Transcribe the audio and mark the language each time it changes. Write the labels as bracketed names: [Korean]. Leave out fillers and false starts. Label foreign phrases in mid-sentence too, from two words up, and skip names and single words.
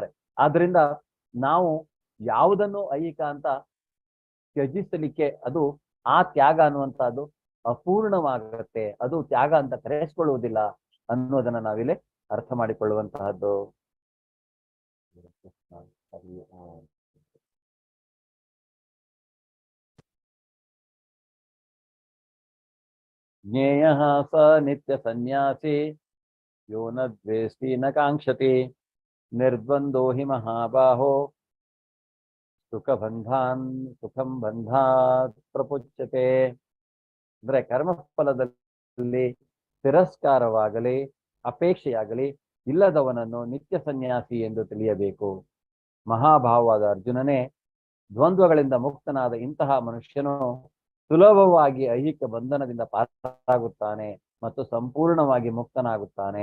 [Kannada] ಆದ್ರಿಂದ ನಾವು ಯಾವುದನ್ನು ಐಹಿಕ ಅಂತ ತ್ಯಜಿಸಲಿಕ್ಕೆ, ಅದು ಆ ತ್ಯಾಗ ಅನ್ನುವಂಥದ್ದು ಅಪೂರ್ಣವಾಗುತ್ತೆ, ಅದು ತ್ಯಾಗ ಅಂತ ಕರೆಸಿಕೊಳ್ಳುವುದಿಲ್ಲ ಅನ್ನೋದನ್ನ ನಾವಿಲ್ಲಿ ಅರ್ಥ ಮಾಡಿಕೊಳ್ಳುವಂತಹದ್ದು. [Sanskrit] ಜ್ಞೇಯ ಸ ನಿತ್ಯ ಸನ್ಯಾಸಿ ಯೋ ನ ದ್ವೇಷ್ಟಿ ನ ಕಾಂಕ್ಷತಿ ನಿರ್ದ್ವಂದೋ ಹಿ ಮಹಾಬಾಹೋ ಸುಖಂ ಬಂಧಾತ್ ಪ್ರಪುಚ್ಯತೆ. [Kannada] ಅಂದ್ರೆ ಕರ್ಮಫಲದಲ್ಲಿ ತಿರಸ್ಕಾರವಾಗಲಿ ಅಪೇಕ್ಷೆಯಾಗಲಿ ಇಲ್ಲದವನನ್ನು ನಿತ್ಯ ಸನ್ಯಾಸಿ ಎಂದು ತಿಳಿಯಬೇಕು. ಮಹಾಭಾವವಾದ ಅರ್ಜುನನೇ, ದ್ವಂದ್ವಗಳಿಂದ ಮುಕ್ತನಾದ ಇಂತಹ ಮನುಷ್ಯನು ಸುಲಭವಾಗಿ ಐಹಿಕ ಬಂಧನದಿಂದ ಪಾರಾಗುತ್ತಾನೆ ಮತ್ತು ಸಂಪೂರ್ಣವಾಗಿ ಮುಕ್ತನಾಗುತ್ತಾನೆ.